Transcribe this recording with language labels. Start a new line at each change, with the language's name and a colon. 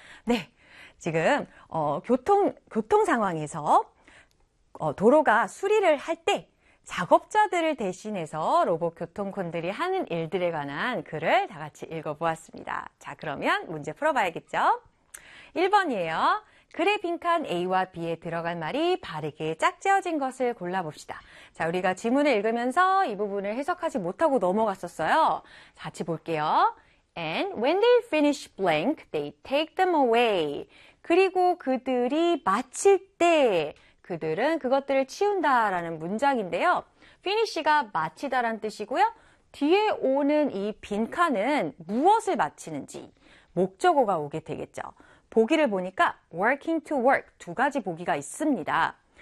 Korean: 네, 지금 교통 상황에서 도로가 수리를 할때 작업자들을 대신해서 로봇 교통콘들이 하는 일들에 관한 글을 다 같이 읽어보았습니다. 자, 그러면 문제 풀어봐야겠죠? 1번이에요. 글의 빈칸 A와 B에 들어간 말이 바르게 짝지어진 것을 골라봅시다. 자, 우리가 지문을 읽으면서 이 부분을 해석하지 못하고 넘어갔었어요. 같이 볼게요.
English: And when they finish blank, they take them away.
Korean: 그리고 그들이 마칠 때, 그들은 그것들을 치운다라는 문장인데요. finish가 마치다란 뜻이고요. 뒤에 오는 이 빈칸은 무엇을 마치는지 목적어가 오게 되겠죠. 보기를 보니까
English: working to work
Korean: 두 가지 보기가 있습니다.